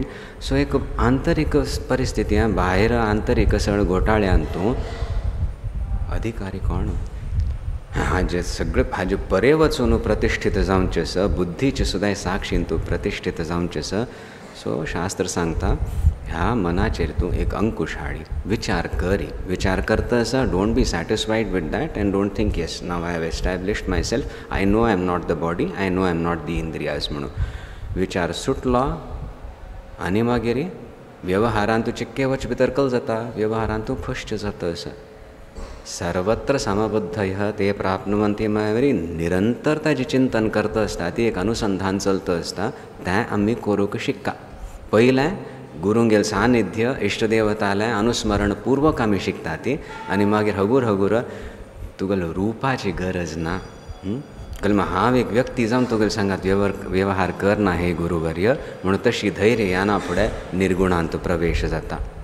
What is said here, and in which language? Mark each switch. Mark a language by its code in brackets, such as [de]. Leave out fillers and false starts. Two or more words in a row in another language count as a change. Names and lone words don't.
[kok] सो एक आंतरीक परिस्थिती भायर आंतरीक सगळे घोटाळ्यान तूं अधिकारी कोण? हाजे सगळे हाजे बरे वचून प्रतिश्ठीत जावचें आसा बुद्धीचे सुद्दां साक्षीन तूं प्रतिश्ठीत जावचें आसा. सो शास्त्र सांगता ह्या मनाचेर तूं एक अंकुश हाडी विचार करी. विचार करता आसा [en] don't be satisfied with that and don't think yes now I have established myself I know I am not the body I know I am not the indriyas [kok] म्हणून विचार सुटलो आनी मागीर व्यवहारांत तूं चिक्के वच भितर कल जाता. व्यवहारांत तूं फश्ट जाता आसा. [sa] सर्वत्र समबुद्धयः ते प्राप्नुवन्ति [kok] मायवरी निरंतर ताजें चिंतन करता आसता. ती एक अनुसंधान चलता आसता. तें आमी करूंक शिकता. पयलें गुरूंगेल सानिध्य इश्टदेवतालें अनुस्मरण पूर्वक आमी शिकता ती आनी मागीर हगूर हगूर तुगेल रूपाची गरज ना. कल हांव एक व्यक्ती जावन तुगेल सांगात व्यवहार करना हे गुरुवर्य म्हणून तशी धैर्य याना फुडें निर्गुणांत प्रवेश जाता.